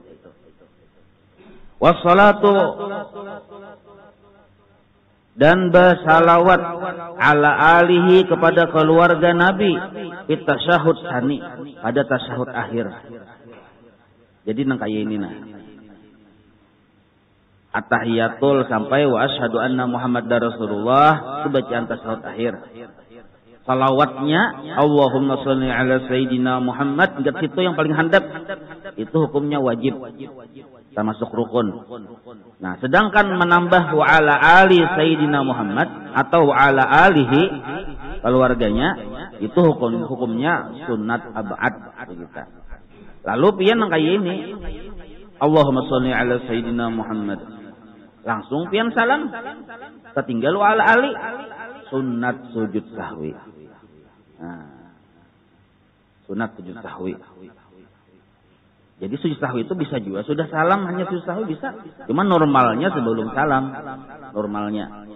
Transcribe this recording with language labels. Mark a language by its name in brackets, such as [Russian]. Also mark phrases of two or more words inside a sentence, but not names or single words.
[Indonesian] Wassalatu, dan bersalawat [Arabic] على آله, [Indonesian] kepada keluarga Nabi, [Arabic] في التشهد الثاني, [Indonesian] pada tasyahud akhir. [Banjar] Jadi nang kaya ini nah. At-tahiyatul sampai [Arabic] وأشهد أن محمدا رسول الله, [Indonesian] itu bacaan tasyahud akhir. [Arabic] Salawatnya اللهم صل على سيدنا محمد, [Banjar] enggak situ yang paling handap. [Indonesian] Itu hukumnya wajib. Termasuk rukun. Nah, sedangkan menambah [Arabic] وعلى آل سيدنا محمد [Indonesian] atau [Arabic] وعلى آله, [Indonesian] keluarganya, itu hukumnya sunat ab'ad begitu. [Banjar] Lalu pian nang kayak ini, [Arabic] اللهم صل على سيدنا محمد, [Banjar] langsung pian salam, tertinggal [Arabic] وعلى آل, [Banjar] sunat sujud sahwi. [Indonesian] Nah, sunat sujud sahwi. Jadi sujud sahwi itu bisa juga sudah salam, hanya sujud sahwi bisa. Cuma normalnya sebelum salam, normalnya.